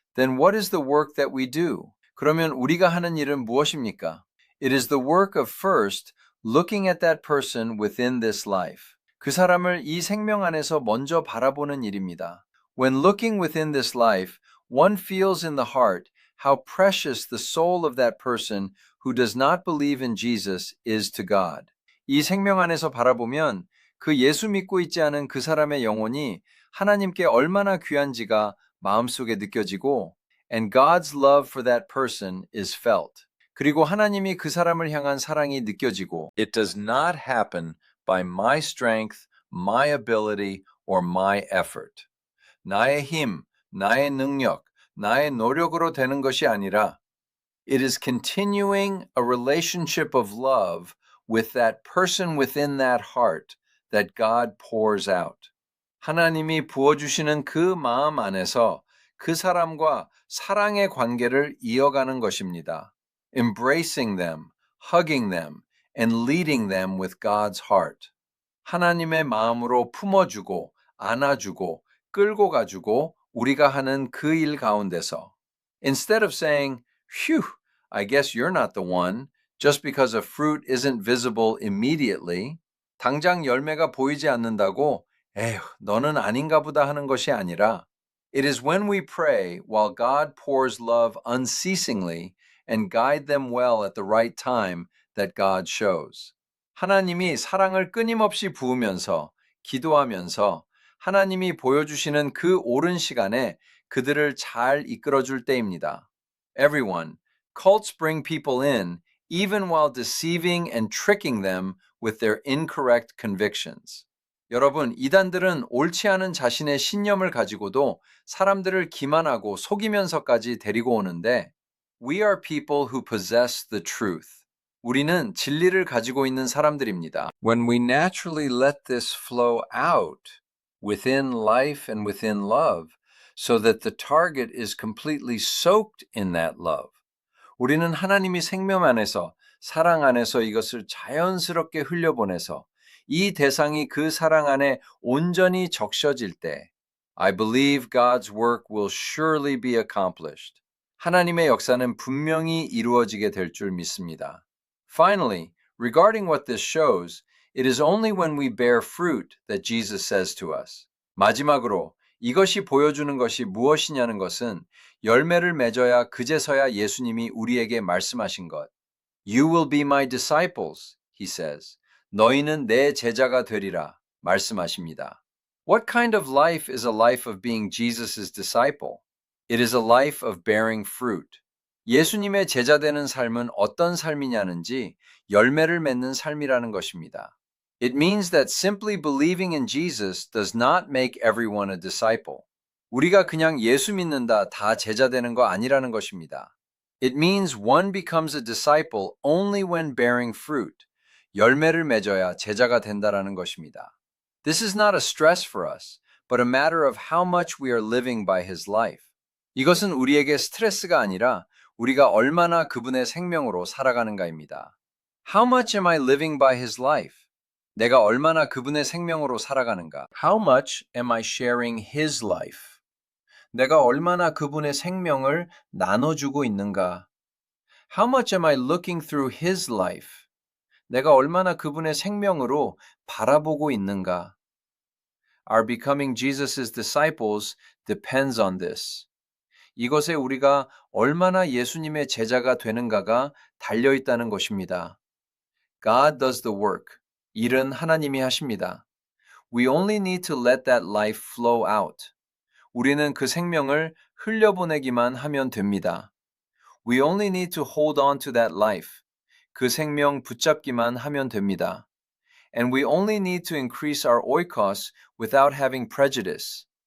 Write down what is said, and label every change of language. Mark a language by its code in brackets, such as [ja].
[en] Then what is the work that we do? [ko] 그러면 우리가 하는 일은 무엇입니까? [en] It is the work of first looking at that person within this life. [ko] 그 사람을 이 생명 안에서 먼저 바라보는 일입니다. [en] When looking within this life, one feels in the heart how precious the soul of that person who does not believe in Jesus is to God. [ko] 이 생명 안에서 바라보면 그 예수 믿고 있지 않은 그 사람의 영혼이 하나님께 얼마나 귀한지가 마음속에 느껴지고 [en] and God's love for that person is felt. [ko] 그리고 하나님이 그 사람을 향한 사랑이 느껴지고 [en] It does not happen by my strength, my ability, or my effort. [ko] 나의 힘, 나의 능력, 나의 노력으로 되는 것이 아니라 [en] It is continuing a relationship of love with that person within that heart that God pours out. [ko] 하나님이 부어주시는 그 마음 안에서 그 사람과 사랑의 관계를 이어가는 것입니다. [en] Embracing them, hugging them, and leading them with God's heart. [ko] 하나님의 마음으로 품어주고 안아주고 끌고 가주고 우리가 하는 그 일 가운데서 [en] Instead of saying, Phew, I guess you're not the one, just because a fruit isn't visible immediately, [ko] 당장 열매가 보이지 않는다고 에휴, 너는 아닌가 보다 하는 것이 아니라 [en] It is when we pray while God pours love unceasingly and guide them well at the right time that God shows. [ko] 하나님이 사랑을 끊임없이 부으면서 기도하면서 하나님이 보여주시는 그 옳은 시간에 그들을 잘 이끌어줄 때입니다. [en] Everyone, cults bring people in even while deceiving and tricking them with their incorrect convictions. [ko] 여러분, 이단들은 옳지 않은 자신의 신념을 가지고도 사람들을 기만하고 속이면서까지 데리고 오는데 [en] We are people who possess the truth. [ko] 우리는 진리를 가지고 있는 사람들입니다. [en] When we naturally let this flow out within life and within love so that the target is completely soaked in that love. [ko] 우리는 하나님이 생명 안에서 사랑 안에서 이것을 자연스럽게 흘려보내서 이 대상이 그 사랑 안에 온전히 적셔질 때 [en] I believe God's work will surely be accomplished. [ko] 하나님의 역사는 분명히 이루어지게 될 줄 믿습니다. [en] Finally, regarding what this shows, it is only when we bear fruit that Jesus says to us. [ko] 마지막으로 이것이 보여주는 것이 무엇이냐는 것은 열매를 맺어야 그제서야 예수님이 우리에게 말씀하신 것. [en] You will be my disciples, he says. [ko] 너희는 내 제자가 되리라 말씀하십니다. [en] What kind of life is a life of being Jesus' disciple? It is a life of bearing fruit. [ko] 예수님의 제자 되는 삶은 어떤 삶이냐는지 열매를 맺는 삶이라는 것입니다. [en] It means that simply believing in Jesus does not make everyone a disciple. [ko] 우리가 그냥 예수 믿는다 다 제자 되는 거 아니라는 것입니다. [en] It means one becomes a disciple only when bearing fruit. [ko] 열매를 맺어야 제자가 된다라는 것입니다. [en] This is not a stress for us, but a matter of how much we are living by his life. [ko] 이것은 우리에게 스트레스가 아니라 우리가 얼마나 그분의 생명으로 살아가는가입니다. [en] How much am I living by his life? [ko] 내가 얼마나 그분의 생명으로 살아가는가? [en] How much am I sharing his life? [ko] 내가 얼마나 그분의 생명을 나눠주고 있는가? [en] How much am I looking through his life? [ko] 내가 얼마나 그분의 생명으로 바라보고 있는가? [en] Our becoming Jesus' disciples depends on this. [ko] 이것에 우리가 얼마나 예수님의 제자가 되는가가 달려 있다는 것입니다. [en] God does the work. [ko] 일은 하나님이 하십니다. [en] We only need to let that life flow out. [ko] 우리는 그 생명을 흘려보내기만 하면 됩니다. [en] We only need to hold on to that life. [ko] 그 생명 붙잡기만 하면 됩니다. [en] And we only need to increase our oikos without having prejudice.